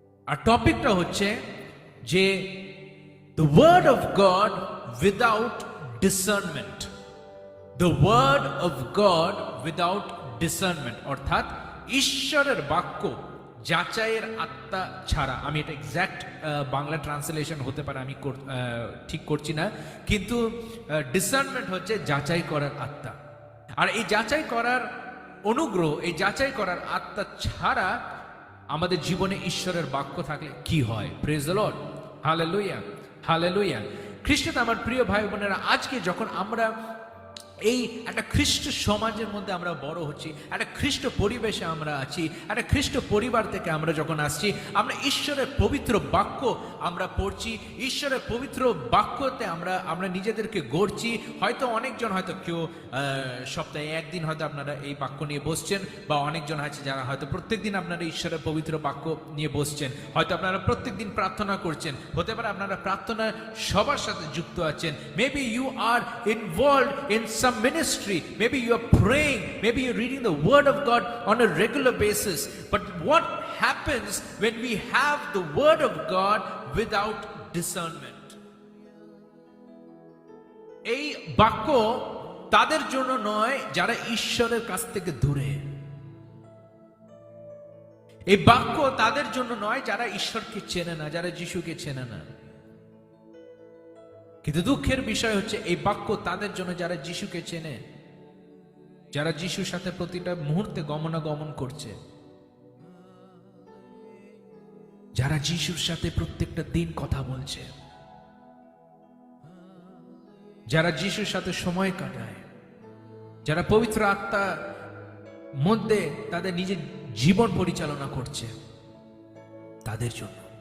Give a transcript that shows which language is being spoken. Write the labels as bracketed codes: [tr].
[bn] আর টপিকটা হচ্ছে যে [en] the word of God without discernment, [bn] the word of God without discernment, অর্থাৎ ঈশ্বরের বাক্য যাচাইয়ের আত্মা ছাড়া। আমি এটা এক্স্যাক্ট বাংলা ট্রান্সলেশন হতে পারে, আমি ঠিক করছি না, কিন্তু ডিসার্নমেন্ট হচ্ছে যাচাই করার আত্মা। আর এই যাচাই করার অনুগ্রহ, এই যাচাই করার আত্মা ছাড়া আমাদের জীবনে ঈশ্বরের বাক্য থাকলে কি হয়? [en] Praise the lord. [bn] Hallelujah, hallelujah. খ্রিস্টে আমার প্রিয় ভাই বোনেরা, আজকে যখন আমরা এই একটা খ্রিস্ট সমাজের মধ্যে আমরা বড় হচ্ছি, একটা খ্রিস্ট পরিবেশে আমরা আছি, একটা খ্রিস্ট পরিবার থেকে আমরা যখন আসছি, আমরা ঈশ্বরের পবিত্র বাক্য আমরা পড়ছি, ঈশ্বরের পবিত্র বাক্যতে আমরা নিজেদেরকে গড়ছি। হয়তো অনেকজন, হয়তো কেউ সপ্তাহে একদিন হয়তো আপনারা এই বাক্য নিয়ে বসছেন, বা অনেকজন আছে যারা হয়তো প্রত্যেকদিন আপনারা ঈশ্বরের পবিত্র বাক্য নিয়ে বসছেন, হয়তো আপনারা প্রত্যেকদিন প্রার্থনা করছেন, হতে পারে আপনারা প্রার্থনা সবার সাথে যুক্ত আছেন। [en] Maybe you are involved in some ministry, maybe you are praying, maybe you're reading the word of God on a regular basis. But what happens when we have the word of God without discernment? [bn] এই বাক্য তাদের জন্য নয় যারা ঈশ্বরের কাছ থেকে দূরে। এই বাক্য তাদের জন্য নয় যারা ঈশ্বরকে চেনে না, যারা যিশুকে চেনে না। কিন্তু দুঃখের বিষয় হচ্ছে এই বাক্য তাদের জন্য যারা যিশুকে চেনে, যারা যিশুর সাথে প্রতিটা মুহূর্তে গমনাগমন করছে, যারা যিশুর সাথে প্রত্যেকটা দিন কথা বলছে, যারা যিশুর সাথে সময় কাটায়, যারা পবিত্র আত্মার মধ্যে তাদের নিজের জীবন পরিচালনা করছে, তাদের জন্য।